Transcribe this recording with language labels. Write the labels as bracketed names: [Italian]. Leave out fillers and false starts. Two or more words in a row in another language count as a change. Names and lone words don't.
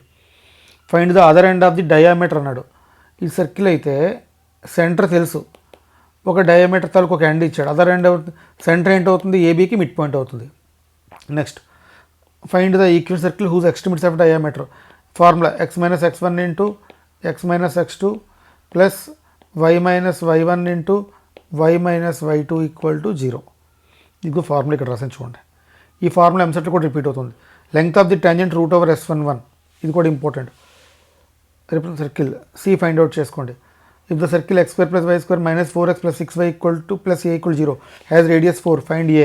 [English] find the other end of the diameter [Telugu] అన్నాడు. ఈ సర్కిల్ అయితే సెంటర్ తెలుసు, ఒక డయామీటర్ తాలూకు ఒక ఎండ్ ఇచ్చాడు. [English] other end center [Telugu] ఏంటి అవుతుంది, ఏబీకి [English] mid point [Telugu] అవుతుంది. [English] next find the equal circle whose extremities of diameter. formula x - x1 into x - x2 plus y - y1 into y - y2 equal to 0. [Telugu] ఇది ఫార్ములా ఇక్కడ రాసి చూడండి. ఈ ఫార్ములా ఎంసెట్లో కూడా రిపీట్ అవుతుంది. [English] length of the tangent √S11. ఇది కూడా ఇంపార్టెంట్. represent circle C find out చేసుకోండి. if the circle x square plus y square -4x plus 6y equal to plus a equal 0 has radius 4. find a.